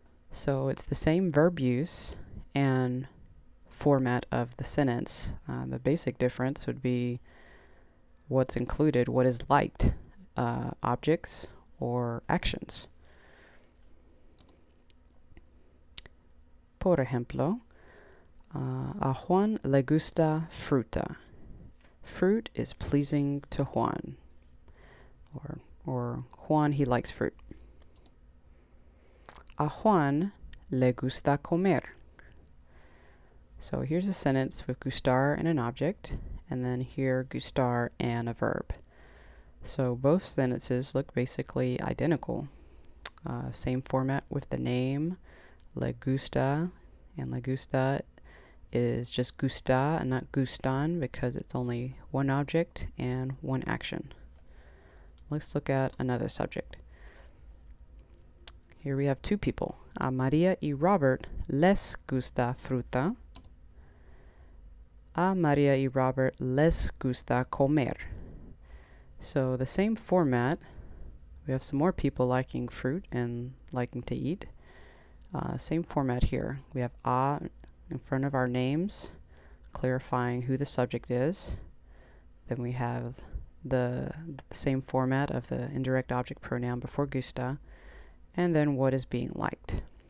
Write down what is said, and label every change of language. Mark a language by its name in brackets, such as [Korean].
[English] So it's the same verb use and format of the sentence. The basic difference would be what's included, what is liked, objects or actions. [Spanish] Por ejemplo, a Juan le gusta fruta. [English] Fruit is pleasing to Juan. Or Juan, he likes fruit. [Spanish] A Juan le gusta comer. [English] So here's a sentence with gustar and an object, and then here gustar and a verb. So both sentences look basically identical. Same format with the name, le gusta, and le gusta is just gusta and not gustan because it's only one object and one action. Let's look at another subject. Here we have two people. [Spanish] A Maria y Robert les gusta fruta. A Maria y Robert les gusta comer. [English] So the same format. We have some more people liking fruit and liking to eat. Same format here. We have a in front of our names, clarifying who the subject is. Then we have the same format of the indirect object pronoun before gusta, and then what is being liked.